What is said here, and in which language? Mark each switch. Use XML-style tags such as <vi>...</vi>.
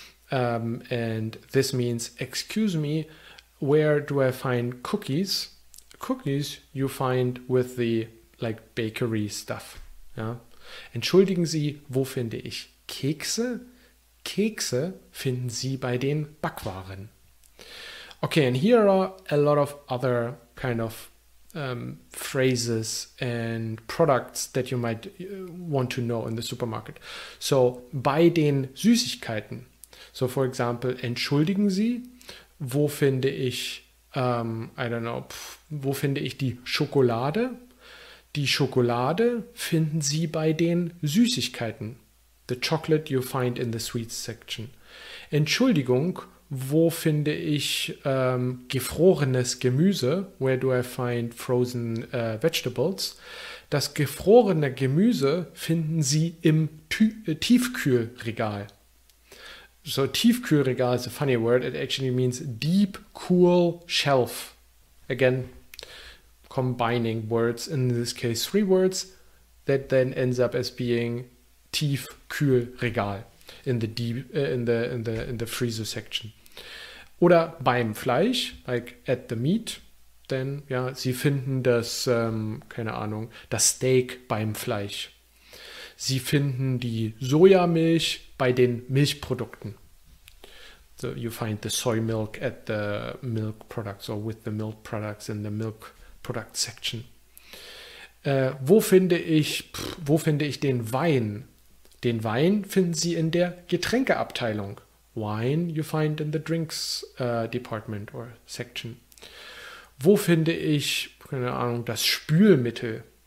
<en>And this means, excuse me, where do I find cookies? Cookies you find with the like bakery stuff.</en> <de>Ja? Entschuldigen Sie, wo finde ich Kekse? Kekse finden Sie bei den Backwaren.</de> <en>Okay, and here are a lot of other kind of phrases and products that you might want to know in the supermarket.</en> <de>So, bei den Süßigkeiten.</de> <en>So, for example,</en> <de>entschuldigen Sie, wo finde ich, wo finde ich die Schokolade? Die Schokolade finden Sie bei den Süßigkeiten.</de> <en>The chocolate you find in the sweets section.</en> <de>Entschuldigung, wo finde ich gefrorenes Gemüse?</de> <en>Where do I find frozen vegetables?</en> <de>Das gefrorene Gemüse finden Sie im Tiefkühlregal.</de> <en>So Tiefkühlregal is a funny word. It actually means deep, cool shelf. Again, combining words, in this case 3 words, that then ends up as being Tiefkühlregal in the deep in the freezer section.</en> <de>Oder beim Fleisch,</de> <en>like at the meat,</en> <de>denn ja, Sie finden das, keine Ahnung, das Steak beim Fleisch. Sie finden die Sojamilch bei den Milchprodukten.</de> <en>So you find the soy milk at the milk products or with the milk products in the milk product section.</en> <de>Wo finde ich den Wein? Den Wein finden Sie in der Getränkeabteilung.</de> <en>Wine you find in the drinks department or section.</en> <de>Wo finde ich, keine Ahnung, das Spülmittel?</de>